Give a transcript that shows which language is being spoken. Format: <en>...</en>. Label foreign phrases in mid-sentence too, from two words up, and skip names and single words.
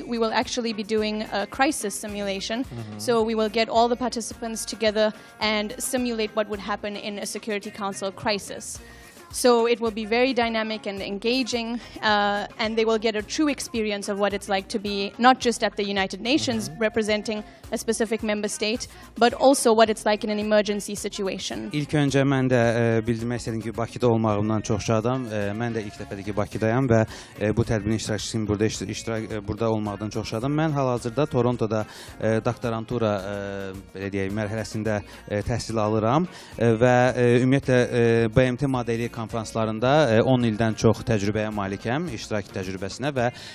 <en>We will actually be doing a crisis simulation. So we will get all the participants together and simulate what would happen in a Security Council crisis. So it will be very dynamic and engaging, and they will get a true experience of what it's like to be not just at the United Nations representing a specific member state, but also what it's like in an emergency situation.</en> <az>İlk öncə mən də bildirmək istədim ki, Bakıda olmağımdan çox şadam. Mən də ilk dəfədir ki, Bakıdayam və bu tədbirin iştirakçısıyım, burada olmaqdan çox şadam. Mən hal-hazırda Torontoda doktorantura belə deyək, mərhələsində təhsil alıram və ümumiyyətlə BMT modeli konferanslarında 10 ildən çox təcrübəyə malikəm, iştirak təcrübəsinə və</az>